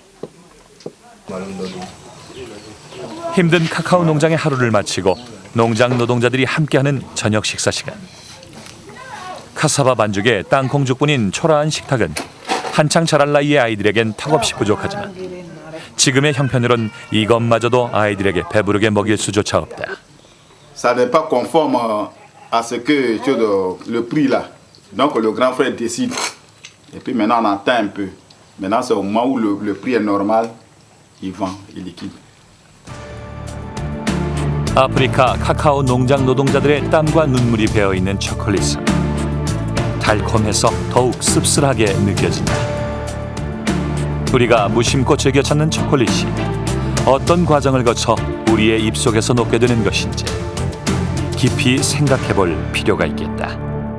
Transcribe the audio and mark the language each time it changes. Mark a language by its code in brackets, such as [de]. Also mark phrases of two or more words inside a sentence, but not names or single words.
[ko] 힘든 카카오 농장의 하루를 마치고 농장 노동자들이 함께하는 저녁 식사 시간. 카사바 반죽에 땅콩 죽뿐인 초라한 식탁은 한창 자랄 나이의 아이들에겐 턱없이 부족하지만 지금의 형편으론 이것마저도 아이들에게 배부르게 먹일 수조차 없다. [fr] Ça n'est pas conforme à ce que le prix là. Donc le grand frère décide. Et puis maintenant on attend un peu. Maintenant c'est au moment où le prix est normal, il vend, il liquide. [ko] 아프리카 카카오 농장 노동자들의 땀과 눈물이 배어 있는 초콜릿은 달콤해서 더욱 씁쓸하게 느껴진다. 우리가 무심코 즐겨 찾는 초콜릿이 어떤 과정을 거쳐 우리의 입속에서 녹게 되는 것인지 깊이 생각해 볼 필요가 있겠다.